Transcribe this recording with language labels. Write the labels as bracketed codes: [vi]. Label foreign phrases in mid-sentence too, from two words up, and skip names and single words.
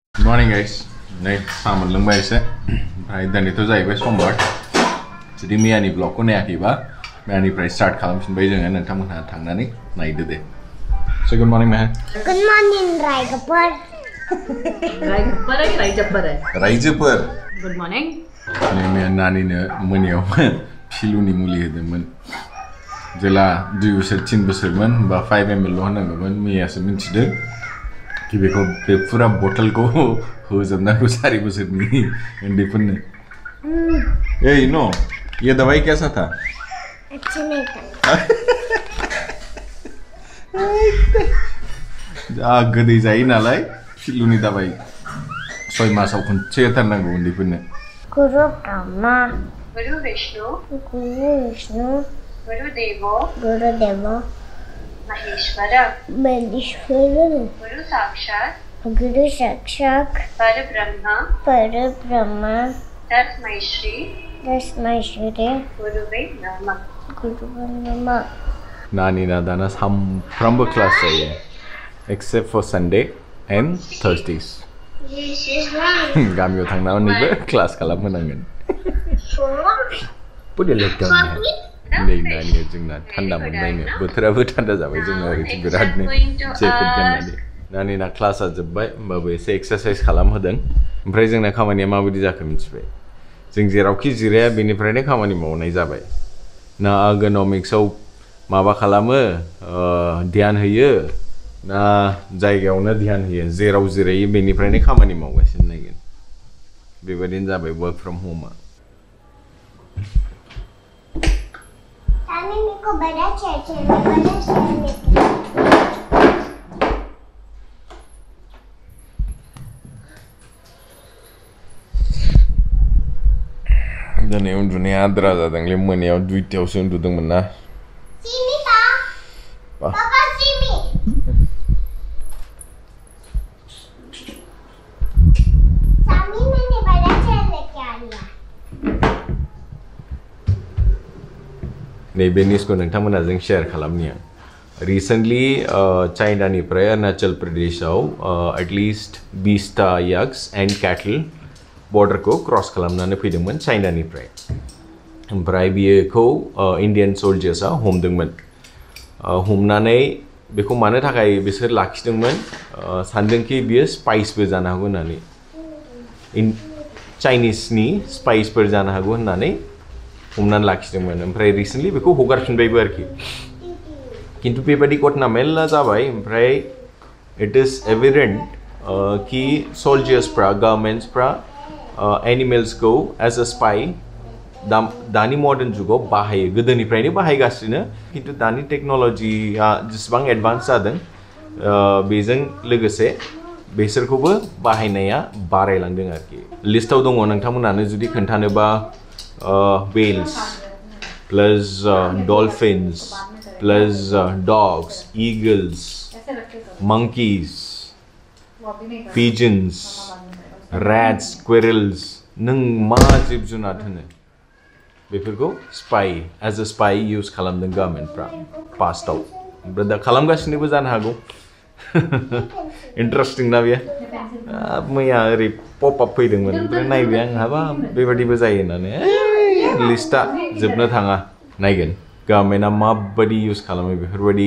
[en] morning guys. [brx] Nay सामोन लोंबाय एसे ओमफ्राय दिनैथ' जाहैबाय समबार जुदि मैयानि ब्लगखौ नायाखैबा मैयानिफ्राय स्टार्ट खालामफिनबाय जोङो नोंथांमोनहा थांनानै नायदो दे [en] So good morning man. Good morning रायजोफोर रायजोफोर Good morning. [brx] मैया नानिनो मोनायाव फिलुनि मुलि होदोंमोन जेला 2 बोसोर 3 बोसोरमोन बा 5 ml ल' होनांगौमोन मैयासो मिन्थिदों कि बेखौ बे पूरा बटलखौ होजोबनांगौ 4 बोसोरनि उन्दैफोरनो ए नो [hi] ये दवाई कैसा था अच्छा नहीं था [brx] जा गोदै जायो नालाय फिलुनि दवाई 6 मासाव खनसे होथारनांगौ उन्दैफोरनो [sa] गुरु ब्रह्मा गुरु विष्णु गुरुदेवो महेश्वर गुरु साक्षात परब्रह्म तस्मै श्री गुरुवे नमः [brx] Nani na dana सामफ्रामबो क्लास जायो [en] except for Sunday and Thursdays [brx] गामियाव थांनानैबो क्लास खालामहोनांगोन पुरे लकडाउन नै नानिया जोंना थान्दा मोनबायनो बोथोराबो थान्दा जाबाय जोंना ओरैथिं बिरादनो जेकेट गाननानै नानिना क्लासआ जोब्बाय होमबाबो एसे एक्सारसाइज खालामहोदों ओमफ्राय जोंना खामानिया माबायदि जाखो मिथिबाय जों जेरावखि जिराया बेनिफ्रायनो खामानि मावनाय जाबाय ना आर्गोनमिक्सआव माबा खालामो ध्यान होयो ना जायगायावनो ध्यान होयो जेराव जिरायो बेनिफ्रायनो खामानि मावगासिनो नायगोन बेबायदिनो जाबाय [en] work from home [hi] तानी मेरे को बड़ा चाहिए [brx] दिनै उन्दुनाया आद्रा जादोंलै मोनायाव 2टायावसो उन्दुदोंमोन ना [hi] सिमी पापा सिमी सामी मैंने बड़ा चेयर लेके आ लिया [brx] नैबे निउसखौ नोंथांमोनजों शेयार खालामनिया रिसेंटलि चाइनानिफ्राय अरुणाचल प्रदेशआव एटलिस्ट 20टा [en] yaks and cattle [brx] बॉर्डरखौ क्रस खालामनानै फैदोंमोन चाइनानिफ्राय ओमफ्राय बियोखौ [en] Indian soldiers [brx] हमदोंमोन हमनानै बेखौ मानो थाखाय बिसोर लाखिदोंमोन सानदोंखि बियो स्पाइसबो जानो हागौ होननानै चाइनिसनि स्पाइसफोर जानो हागौ होननानै हमनानै लाखिदोंमोन ओमफ्राय रिसेंटलि बेखौ हगारफिनबायबो आरोखि किन्तु बेबायदि घटना मेल्ला जाबाय ओमफ्राय [en] it is evident [brx] कि सोल्जर्सफ्रा गभर्नमेन्ट्सफ्रा एनिमेल्सखौ [en] as a spy [brx] दानि मडार्न जुगाव बाहायो गोदोनिफ्रायनो बाहायगासिनो किन्तु दानि टेक्नोलॉजीआ जेसेबां एडभान्स जादों बेजों लोगोसे बेसोरखौबो बाहायनाया बारायलांदों आरोखि लिस्टआव दङ नोंथांमोनानो जुदि खोन्थानोबा [en] whales plus dolphins plus dogs eagles monkeys pigeons rats squirrels [brx] नों मा जिब जुनार होनो बेफोरखौ [en] spy as a spy use [brx] खालामदों गभर्नमेन्टफ्रा पास्टआव ओमफ्राय दा खालामगासिनोबो जानो हागौ इन्टारेस्टिं ना बेयो मैया ओरै [en] pop up [brx] फैदोंमोन ओमफ्राय नायबाय आं हाबा बेबायदिबो जायो होननानै लिस्टआ जोबनो थाङा नायगोन गभर्नमेन्टआ माबायदि यूज खालामो बेफोरबायदि